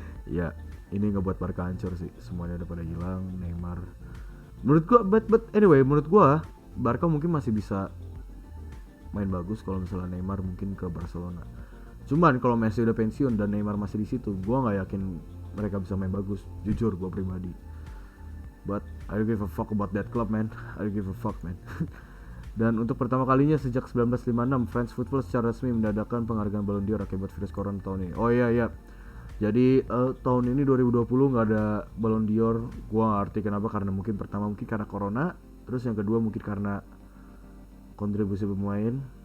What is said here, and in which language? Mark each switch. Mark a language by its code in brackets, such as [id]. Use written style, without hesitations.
[id] Ya, ini ngebuat Barca hancur sih. Semuanya udah pada hilang. Neymar, menurut gua, [en] but anyway, [id] menurut gua Barca mungkin masih bisa main bagus kalau misalnya Neymar mungkin ke Barcelona. Cuman kalau Messi udah pensiun dan Neymar masih di situ, gua nggak yakin mereka bisa main bagus. Jujur gua pribadi. [en] But I don't give a fuck about that club, man. I don't give a fuck, man. [id] Dan untuk pertama kalinya sejak 1956, France Football secara resmi mendadakan penghargaan Ballon d'Or akibat virus corona tahun ini. Oh iya. Jadi tahun ini 2020 nggak ada Ballon d'Or. Gua nggak ngerti kenapa, karena mungkin pertama mungkin karena corona, terus yang kedua mungkin karena kontribusi pemain.